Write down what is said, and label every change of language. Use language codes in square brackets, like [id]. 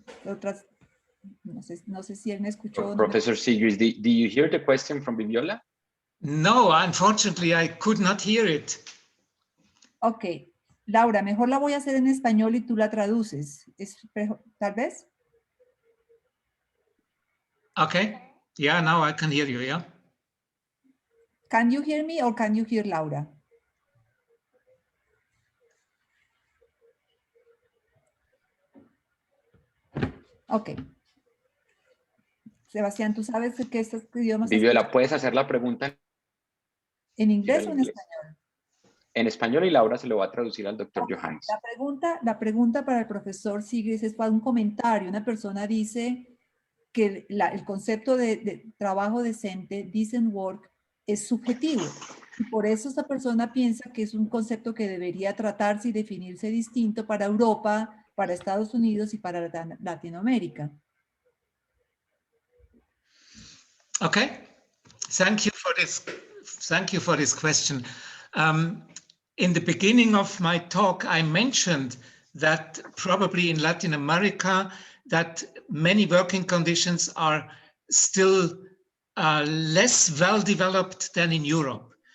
[es] Otras, no sé si él me escuchó. [en] Professor Siegrist, do you hear the question from Viviola? No, unfortunately, I could not hear it. Ok. [es] Laura, mejor la voy a hacer en español y tú la traduces. ¿Tal vez? [en] Okay. Yeah, now I can hear you, yeah. Can you hear me or can you hear Laura? Ok. [es] Sebastián, ¿tú sabes que estos idiomas... Viviola, ¿puedes hacer la pregunta en inglés o en español? En español y Laura se lo va a traducir al doctor Johannes. La pregunta para el profesor Siegrist es para un comentario. Una persona dice que el concepto de trabajo decente, [en] decent work, [es] es subjetivo. Y por eso esta persona piensa que es un concepto que debería tratarse y definirse distinto para Europa, para Estados Unidos y para Latinoamérica. [en] Okay, thank you for this question. in the beginning of my talk, I mentioned that probably in Latin America, that many working conditions are still less well developed than in Europe.